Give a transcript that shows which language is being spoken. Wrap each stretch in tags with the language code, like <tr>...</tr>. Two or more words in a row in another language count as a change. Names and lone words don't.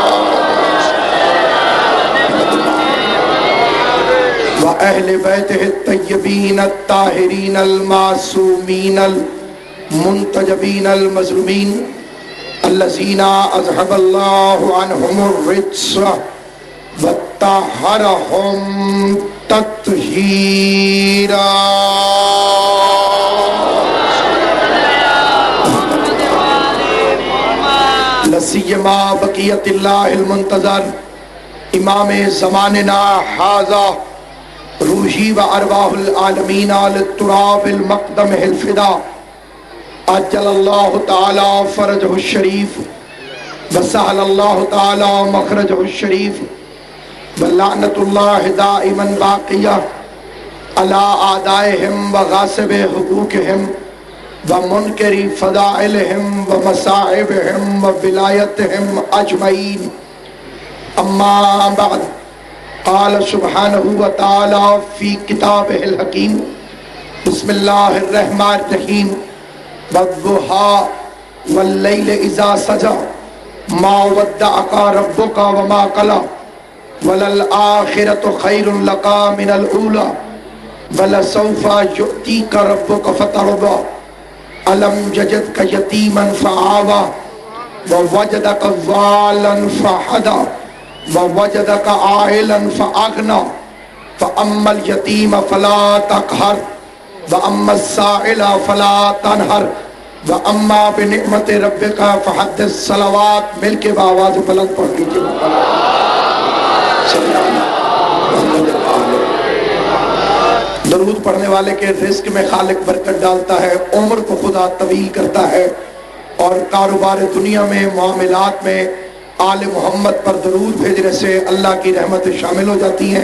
<ar>وأهل بيته الطيبين الطاهرين المعصومين المنتجبين المظلومين الذين أذهب الله عنهم الرجس وطهرهم تطهيرا. لسيما بقية الله المنتظر امام زماننا هذا روحی و ارواح العالمین للتراب المقدم الفدا عجل اللہ تعالی فرجہ الشریف وسہل اللہ تعالی مخرجہ الشریف ولعنت اللہ دائما باقیہ علی اعدائہم و غاصب حقوقہم و منکر فضائلہم و مصائبہم و ولایتہم اجمعین. اما بعد قال سبحانہ وتعالی فی کتابہ الحکیم بسم اللہ الرحمن الرحیم والضحی واللیل اذا سجی ما ودعک ربک وما قلی وللآخرۃ خیر لک من الاولی ولسوف یؤتیک ربک فترضی الم یجدک یتیما فآوی ووجدک ضالا فہدی ووجدك عائلا فأغنى فأما اليتيم فلا تقهر وأما السائل فلا تنهر وأما بنعمة ربك فحدث.</ar> <ur>صلوات مل کے بآواز بلند پڑھ لیجیے. درود پڑھنے والے کے رزق میں خالق برکت ڈالتا ہے، عمر کو خدا طویل کرتا ہے، اور کاروبار دنیا میں معاملات میں آل محمد پر درود بھیجنے سے اللہ کی رحمت شامل ہو جاتی ہیں.</ur>